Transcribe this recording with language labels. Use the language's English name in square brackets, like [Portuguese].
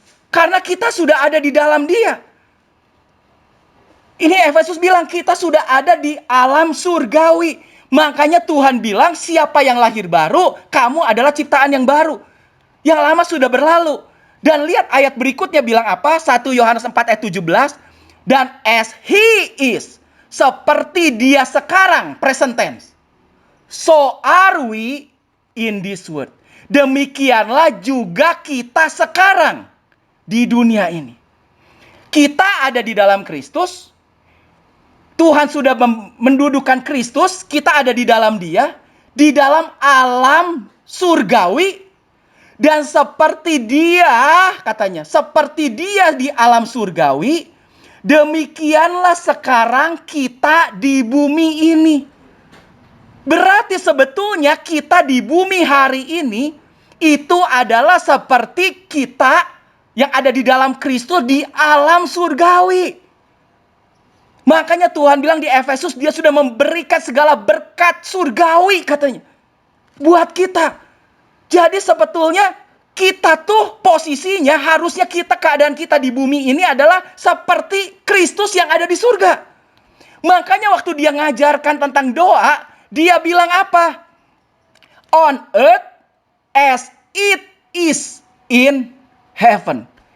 [Indonesian] Karena kita sudah ada di dalam Dia. Ini Efesus bilang kita sudah ada di alam surgawi. Makanya Tuhan bilang siapa yang lahir baru, kamu adalah ciptaan yang baru. Yang lama sudah berlalu. Dan lihat ayat berikutnya bilang apa? 1 Yohanes 4 ayat 17. Dan [English] as He is, [Indonesian] seperti Dia sekarang, [English] present tense, so are we in this world. [Indonesian] Demikianlah juga kita sekarang di dunia ini. Kita ada di dalam Kristus. Tuhan sudah mendudukkan Kristus. Kita ada di dalam Dia. Di dalam alam surgawi. Dan seperti Dia, katanya, seperti Dia di alam surgawi, demikianlah sekarang kita di bumi ini. Berarti sebetulnya kita di bumi hari ini itu adalah seperti kita yang ada di dalam Kristus di alam surgawi. Makanya Tuhan bilang di Efesus Dia sudah memberikan segala berkat surgawi katanya buat kita. Jadi sebetulnya kita tuh posisinya harusnya keadaan kita di bumi ini adalah seperti Kristus yang ada di surga. Makanya waktu Dia ngajarkan tentang doa, Dia bilang apa? [English] On earth as it is in heaven.